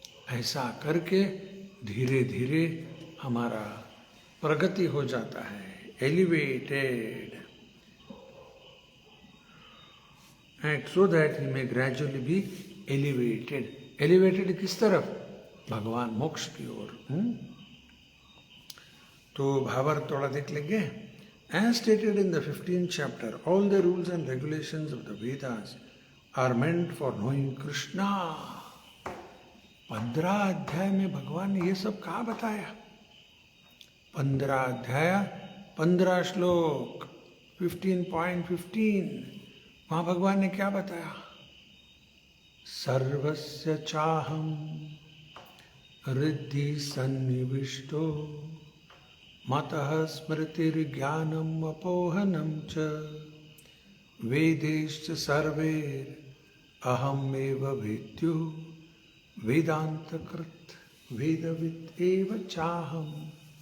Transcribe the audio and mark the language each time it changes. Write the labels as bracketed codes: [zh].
[hi] ऐसा करके धीरे धीरे हमारा प्रगति हो जाता है, elevated, [en] and so that he may gradually be elevated। [hi] elevated किस तरफ, भगवान मोक्ष की ओर। तो भावार्थ थोड़ा देख लेंगे। [en] As stated in the 15th chapter, all the rules and regulations of the Vedas are meant for knowing Krishna। [hi] 15 अध्याय में भगवान ने ये सब कहा बताया। 15 अध्याय 15 श्लोक 15.15, वहां भगवान ने क्या बताया। [sa] सर्वस्य चाहम हृदि सन्निविष्टो मतः स्मृतिर्ज्ञानम अपोहनम च वेदैश्च सर्वैर् अहमेव वेद्यो वेदांतकृत वेदवित् एव चाहम।